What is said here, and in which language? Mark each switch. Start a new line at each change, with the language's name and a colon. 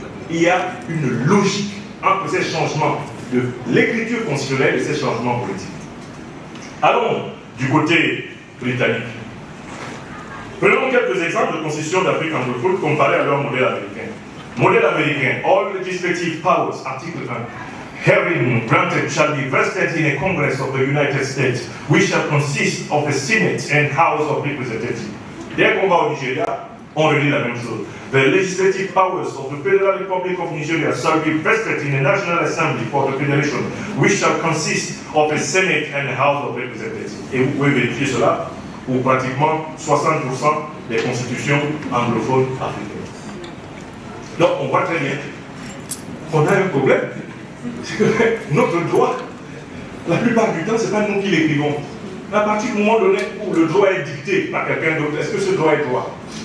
French: Il y a une logique entre ces changements de l'écriture constitutionnelle et ces changements politiques. Allons du côté britannique. Prenons quelques exemples de constitutions d'Afrique anglophone comparées à leur modèle américain. Modèle américain,
English: all legislative powers, article 1. Having granted shall be vested in a Congress of the United States, which shall consist of a Senate and House of Representatives.
French: Dès qu'on va au Nigeria, on relit la même chose.
English: The legislative powers of the Federal Republic of Nigeria shall be vested in a National Assembly for the Federation, which shall consist of a Senate and a House of Representatives.
French: Et vous pouvez vérifier cela pour pratiquement 60% des constitutions anglophones africaines. Donc on voit très bien qu'on a un problème. C'est que notre droit, la plupart du temps, ce n'est pas nous qui l'écrivons. À partir du moment donné où le droit est dicté par quelqu'un d'autre, est-ce que ce droit est droit?